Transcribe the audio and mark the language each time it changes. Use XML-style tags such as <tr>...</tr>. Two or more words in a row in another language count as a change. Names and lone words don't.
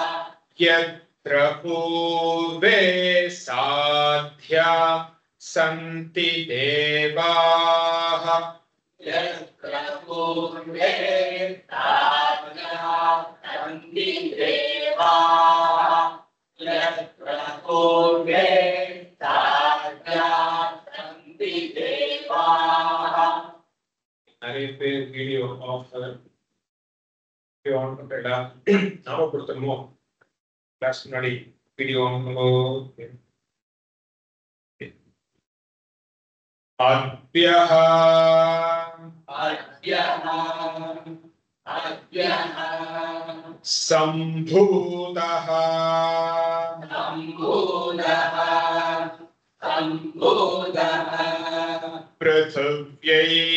<sa>यत्र पूर्वे साध्या सन्ति देवाः यत्र पूर्वे साध्या सन्ति देवाः यत्र पूर्वे साध्या सन्ति देवाः</sa> <ta>நிறைய பேர்</ta> <en>video off on</en> <ta>பண்ணிட்டா ஞாபகப்படுத்தணுமோ கிளாஸ் முன்னாடி வீடியோ அத்யஹ</ta> <sa>अद्यः अद्यः सम्भूतः सम्भूतः सम्भूतः पृथिव्यै</sa>